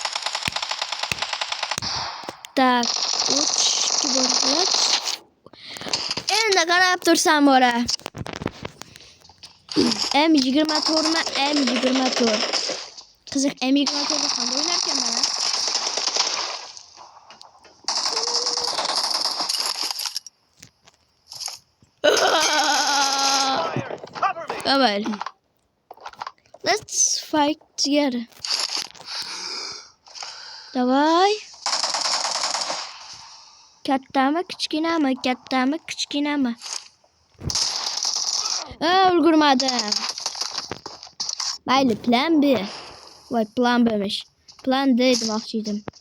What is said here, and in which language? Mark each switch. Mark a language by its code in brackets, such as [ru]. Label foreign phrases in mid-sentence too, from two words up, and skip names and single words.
[uz] Tak, uch kibor. Endi qarab tursam bora. M24 mi? M24. Qiziq, M24 da qanday o'ynar ekanman? [en] Come on. Let's fight together. [uz] Давай. Kattami, kichkinami? Ulgurmadim. Mayli, [en] plan B. [uz] Voy, plan B'mish. [en] Plan D [uz] demoqchi edim.